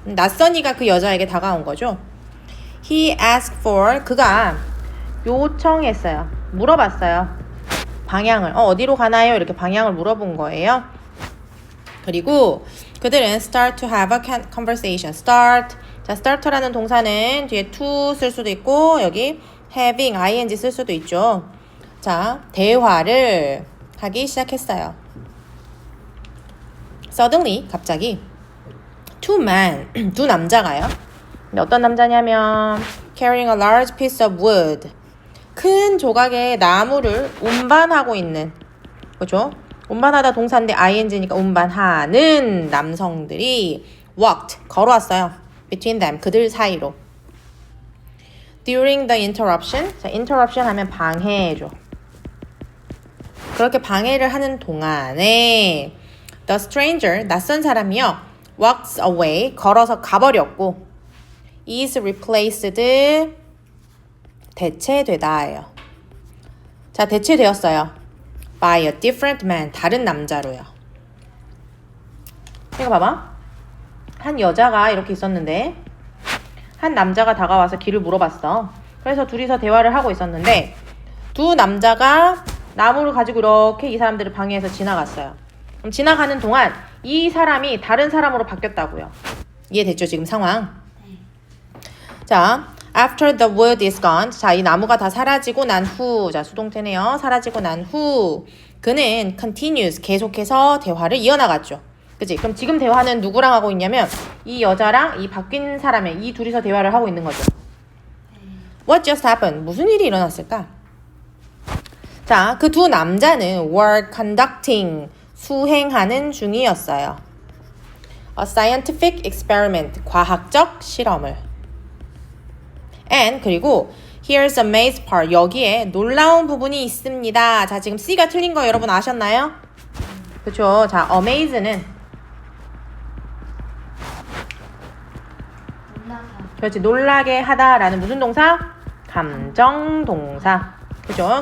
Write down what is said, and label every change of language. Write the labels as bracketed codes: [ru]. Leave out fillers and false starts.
[ko] 낯선이가 그 여자에게 다가온 거죠. [en] He asked for, [ko] 그가 요청했어요. 물어봤어요. 방향을. 어디로 가나요? 이렇게 방향을 물어본 거예요. 그리고 그들은 [en] start to have a conversation. start. [ko] 자, start라는 동사는 뒤에 to 쓸 수도 있고 여기 having, ing 쓸 수도 있죠. 자, 대화를 하기 시작했어요. Suddenly, 갑자기 [en] two men, [ko] 두 남자가요. 근데 어떤 남자냐면 [en] carrying a large piece of wood, [ko] 큰 조각의 나무를 운반하고 있는, 그렇죠? 운반하다 동사인데 ing니까 운반하는 남성들이 walked, 걸어왔어요. [en] between them, [ko] 그들 사이로. [en] during the interruption, [ko] 자, interruption 하면 방해죠. 그렇게 방해를 하는 동안에 [en] The stranger, [ko] 낯선 사람이요. [en] walks away, [ko] 걸어서 가버렸고 [en] is replaced, [ko] 대체되다예요. 자, 대체되었어요. [en] by a different man, [ko] 다른 남자로요. 이거 봐봐. 한 여자가 이렇게 있었는데 한 남자가 다가와서 길을 물어봤어. 그래서 둘이서 대화를 하고 있었는데 두 남자가 나무를 가지고 이렇게 이 사람들을 방해해서 지나갔어요. 그럼 지나가는 동안 이 사람이 다른 사람으로 바뀌었다고요. 이해됐죠, 지금 상황? 자, [en] after the wood is gone. [ko] 자, 이 나무가 다 사라지고 난 후. 자, 수동태네요. 사라지고 난 후. 그는 continues. 계속해서 대화를 이어나갔죠. 그치? 그럼 지금 대화는 누구랑 하고 있냐면 이 여자랑 이 바뀐 사람의 이 둘이서 대화를 하고 있는 거죠. [en] What just happened? [ko] 무슨 일이 일어났을까? 자, 그 두 남자는 [en] were conducting. [ko] 수행하는 중이었어요. [en] A scientific experiment. [ko] 과학적 실험을. [en] And [ko] 그리고 [en] here's a maze part. [ko] 여기에 놀라운 부분이 있습니다. 자, 지금 C가 틀린 거 여러분 아셨나요? 그렇죠. 자, amaze는 그렇지. 놀라게 하다라는 무슨 동사? 감정 동사. 그죠?